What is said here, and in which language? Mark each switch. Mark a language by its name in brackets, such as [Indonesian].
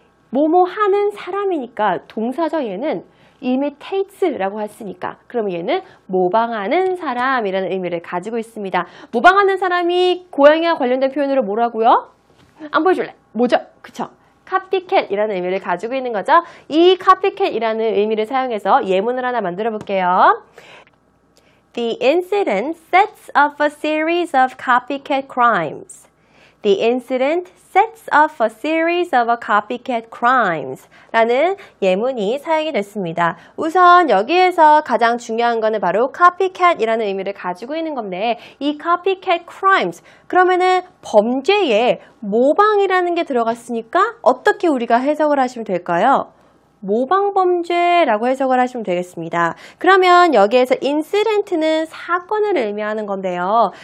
[Korean] 뭐뭐 하는 사람이니까 동사죠. 얘는 imitates라고 했으니까 그러면 얘는 모방하는 사람이라는 의미를 가지고 있습니다. 모방하는 사람이 고양이와 관련된 표현으로 뭐라고요? 안 보여줄래? 뭐죠? 그쵸? copycat이라는 의미를 가지고 있는 거죠. 이 copycat이라는 의미를 사용해서 예문을 하나 만들어 볼게요. [English] The incident sets up a series of copycat crimes. The incident sets up a series of copycat crimes [Korean] 라는 예문이 사용이 됐습니다. 우선 여기에서 가장 중요한 거는 바로 copycat이라는 의미를 가지고 있는 건데 이 copycat crimes 그러면은 범죄에 모방이라는 게 들어갔으니까 어떻게 우리가 해석을 하시면 될까요? 모방범죄라고 해석을 하시면 되겠습니다. 그러면 여기에서 incident는 사건을 의미하는 건데요.